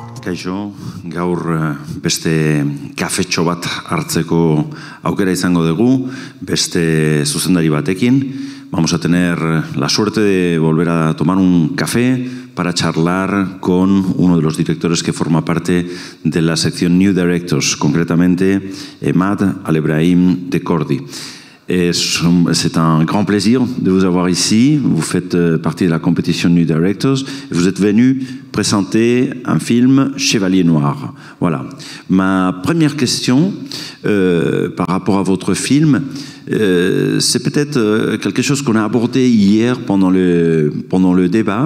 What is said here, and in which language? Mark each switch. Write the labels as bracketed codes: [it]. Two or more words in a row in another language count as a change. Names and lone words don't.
[eu] Kaixo, gaur beste kafetxo bat hartzeko aukera izango dugu, beste zuzendari batekin. [es] Vamos a tener la suerte de volver a tomar un café para charlar con uno de los directores que forma parte de la sección New Directors, concretamente Emad Al-Ebrahim de Cordi. [fr] C'est un grand plaisir de vous avoir ici. Vous faites partie de la compétition New Directors et vous êtes venu présenter un film Chevalier Noir. Voilà. Ma première question par rapport à votre film, c'est peut-être quelque chose qu'on a abordé hier pendant le débat.